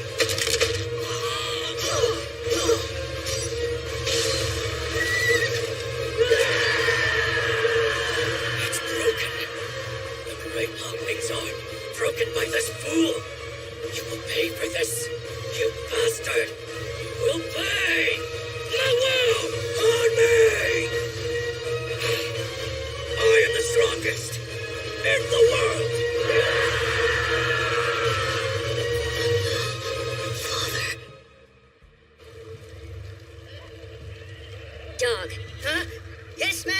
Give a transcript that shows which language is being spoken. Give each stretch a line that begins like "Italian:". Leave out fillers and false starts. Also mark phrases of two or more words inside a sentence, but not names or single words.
English: It's broken. The great Han Ming's arm, broken by this fool. You will pay for this, you bastard. You will pay. Mengwu! Han Ming! I am the strongest in the world. Father. Dog. Huh? Yes, ma'am?